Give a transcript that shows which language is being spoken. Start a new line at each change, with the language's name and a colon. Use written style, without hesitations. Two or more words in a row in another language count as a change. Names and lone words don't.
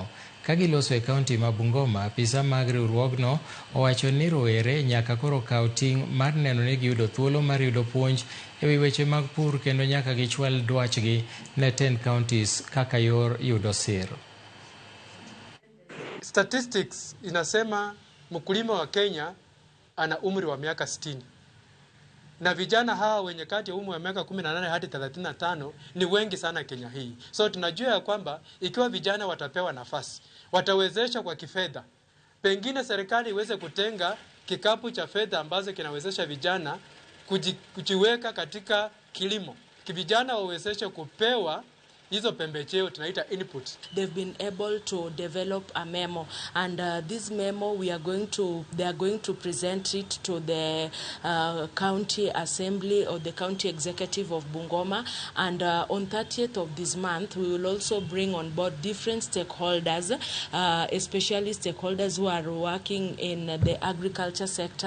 Luo (Kenya and Tanzania): Ka giloso e kaunti ma Bungoma, apisa mag riwruogno owacho ni rowere nyaka koro kaw ting' mar neno ni giyudo thuolo mar yudo puonj ewi weche mag pur kendo nyaka gichwal dwachgi ne 10 counties kaka yor yudo sir.
Swahili: Statistics inasema mkulima wa Kenya ana umri wa miaka 60. Na vijana hawa wenye kati ya umri wa miaka 18 hadi 35 ni wengi sana Kenya hii. So tunajua ya kwamba ikiwa vijana watapewa nafasi, watawezesha kwa kifedha. Pengine serikali iweze kutenga kikapu cha fedha ambazo kinawezesha vijana kujiweka katika kilimo. Vijana wawezeshe kupewa hizo pembejeo tunaita input.
English: They've been able to develop a memo, and this memo they are going to present it to the county assembly or the county executive of Bungoma, and on 30th of this month we will also bring on board different stakeholders, especially stakeholders who are working in the agriculture sector.